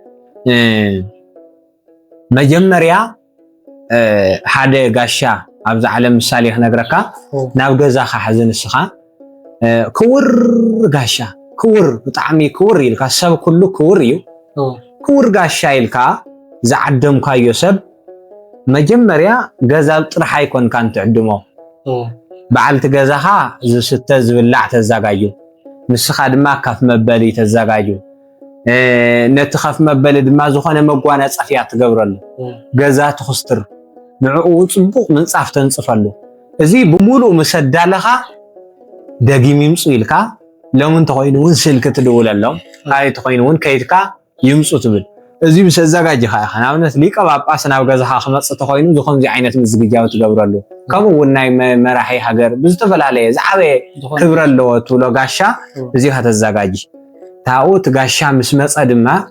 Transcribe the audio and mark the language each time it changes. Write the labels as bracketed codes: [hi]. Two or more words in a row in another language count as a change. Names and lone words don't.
[ti] መጀመሪያ ሓደ ጋሻ ኣብዛ ዓለም ምሳሌ ክነግረካ ናብ ገዛኻ ሓዘንስኻ ክውር ጋሻ ክውር ብጣዕሚ ክውር ኢልካ ሰብ ኩሉ ክውር እዩ ክውር ጋሻ ኢልካ ዝዓደምካዮ ሰብ መጀመሪያ ገዛብ ጥራሕ አይኮንካ እንትዕድሞ በዓልቲ ገዛኻ ዝስተ ዝብላዕ ተዘጋጁ ንስኻ ድማ ካፍ መበሊ ተዘጋጁ ነቲ ካፍ መበሊ ድማ ዝኾነ መጓናጸፊያ ትገብረሉ ገዛ ትኽስትር ንዕኡ ጽቡቕ ምንጻፍ ተንጽፈሉ እዚ ብሙሉ መሰዳለኻ ደጊም ይምጹ ኢልካ ለምን ተኾይኑን ስልክ ትደውለሎም አይ ተኾይኑን ከይትካ ይምጹ ትብል እዚ ብሰዘጋጅኻ ናብነት ሊቀ ጳጳስ ናብ ገዛኻ ክመጽ ተኾይኑ ዝኾምዚ ዓይነት ምዝግጃው ትገብረሉ ከምኡ ናይ መራሒ ሃገር ብዝተፈላለየ ዝዓበየ ክብረለዎ ትብሎ ጋሻ እዚ ከተዘጋጅ ታውት ጋሻ ምስ መጸ ድማ